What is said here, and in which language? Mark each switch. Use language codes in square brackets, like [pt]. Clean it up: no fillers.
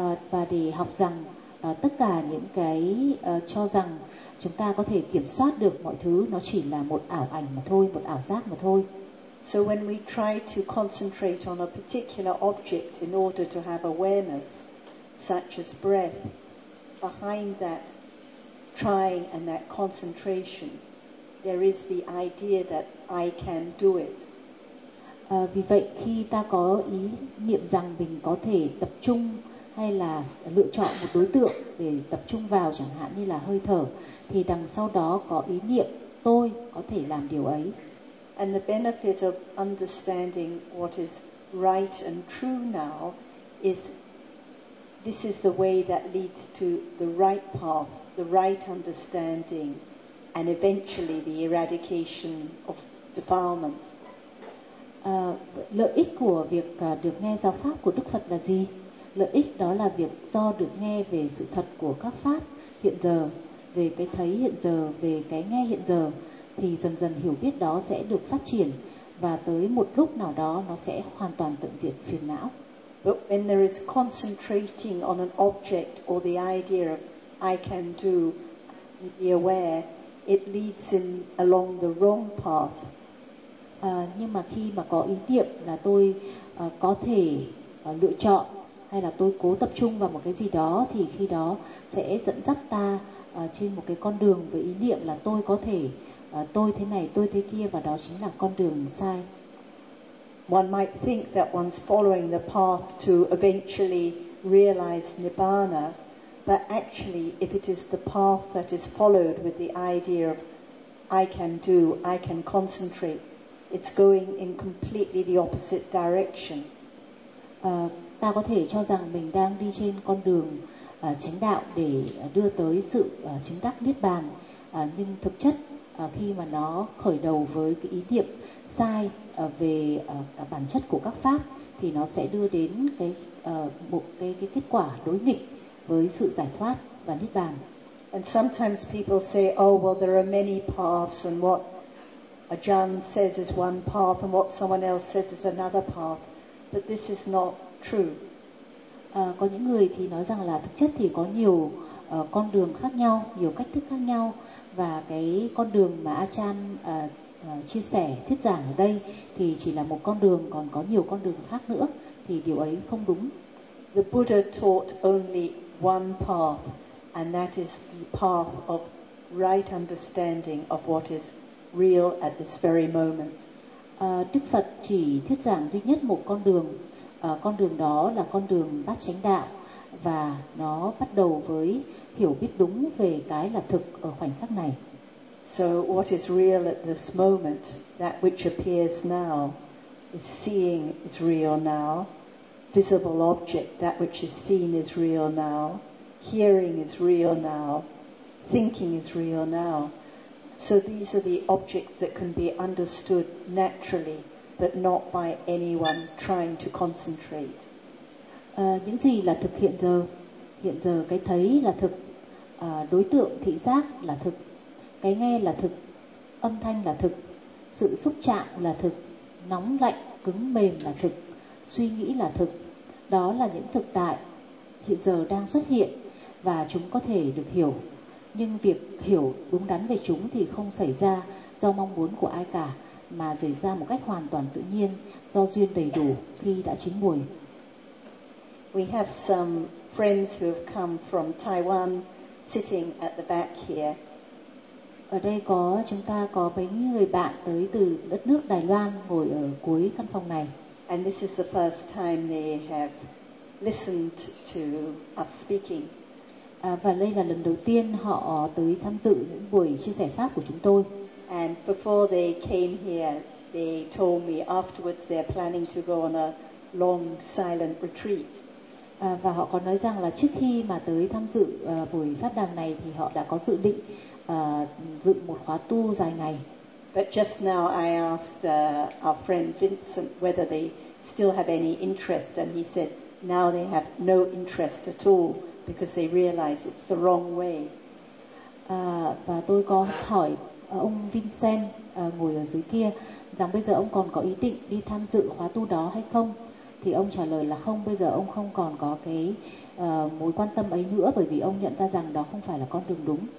[vi] Và để học rằng tất cả những cái cho rằng chúng ta có thể kiểm soát được mọi thứ, nó chỉ là một ảo ảnh mà thôi, một ảo giác mà thôi. [en] So when we try to concentrate on a particular object in order to have awareness, such as breath, behind that trying and that concentration, there is the idea that I can do it. [vi] Vì vậy khi ta có ý niệm rằng mình có thể tập trung hay là lựa chọn một đối tượng để tập trung vào chẳng hạn như là hơi thở, thì đằng sau đó có ý niệm tôi có thể làm điều ấy. [en] And the benefit of understanding what is right and true now is this is the way that leads to the right path, the right understanding, and eventually the eradication of defilements. [vi] Lợi ích của việc được nghe giáo pháp của Đức Phật là gì? Lợi ích đó là việc do được nghe về sự thật của các pháp hiện giờ, về cái thấy hiện giờ, về cái nghe hiện giờ, thì dần dần hiểu biết đó sẽ được phát triển và tới một lúc nào đó nó sẽ hoàn toàn tận diệt phiền não. [en] But when there is concentrating on an object or the idea of I can do, be aware, it leads in along the wrong path. [vi] Nhưng mà khi mà có ý niệm là tôi có thể lựa chọn hay là tôi cố tập trung vào một cái gì đó, thì khi đó sẽ dẫn dắt ta trên một cái con đường với ý niệm là tôi có thể, tôi thế này, tôi thế kia, và đó chính là con đường sai. [en] One might think that one's following the path to eventually realize nibbana, but actually if it is the path that is followed with the idea of I can do, I can concentrate, it's going in completely the opposite direction. [vi] Ta có thể cho rằng mình đang đi trên con đường chánh đạo để đưa tới sự chứng đắc niết bàn, nhưng thực chất khi mà nó khởi đầu với cái ý niệm sai về bản chất của các pháp, thì nó sẽ đưa đến cái một cái kết quả đối nghịch với sự giải thoát và niết bàn. [en] And sometimes people say, oh well, there are many paths, and what Ajahn says is one path, and what someone else says is another path. But this is not true. [vi] Có những người thì nói rằng là thực chất thì có nhiều con đường khác nhau, nhiều cách thức khác nhau, và cái con đường mà Ajahn chia sẻ thuyết giảng ở đây thì chỉ là một con đường, còn có nhiều con đường khác nữa, thì điều ấy không đúng. [en] The Buddha taught only one path, and that is the path of right understanding of what is real at this very moment. [vi] Đức Phật chỉ thuyết giảng duy nhất một con đường, con đường đó là con đường bát chánh đạo, và nó bắt đầu với hiểu biết đúng về cái là thực ở khoảnh khắc này. [en] So what is real at this moment, that which appears now, is seeing is real now, visible object, that which is seen is real now, hearing is real now, thinking is real now. So these are the objects that can be understood naturally, but not by anyone trying to concentrate. [vi] Những gì là thực hiện giờ? Hiện giờ cái thấy là thực, đối tượng thị giác là thực, cái nghe là thực, âm thanh là thực, sự xúc chạm là thực, nóng lạnh cứng mềm là thực, suy nghĩ là thực. Đó là những thực tại hiện giờ đang xuất hiện và chúng có thể được hiểu. Nhưng việc hiểu đúng đắn về chúng thì không xảy ra do mong muốn của ai cả, mà xảy ra một cách hoàn toàn tự nhiên, do duyên đầy đủ khi đã chín muồi. [en] We have some friends who have come from Taiwan sitting at the back here. [vi] Ở đây có chúng ta có mấy người bạn tới từ đất nước Đài Loan ngồi ở cuối căn phòng này. [en] And this is the first time they have listened to us speaking. [vi] Và đây là lần đầu tiên họ tới tham dự những buổi chia sẻ pháp của chúng tôi. [en] And before they came here, they told me afterwards they're planning to go on a long silent retreat. [vi] Và họ có nói rằng là trước khi mà tới tham dự buổi pháp đàm này thì họ đã có dự định dự một khóa tu dài ngày. [en] But just now I asked our friend Vincent whether they still have any interest, and he said now they have no interest at all because they realize it's the wrong way. [vi] Và tôi có hỏi ông Vincent ngồi ở dưới kia rằng bây giờ ông còn có ý định đi tham dự khóa tu đó hay không, thì ông trả lời là không, bây giờ ông không còn có cái mối quan tâm ấy nữa, bởi vì ông nhận ra rằng đó không phải là con đường đúng.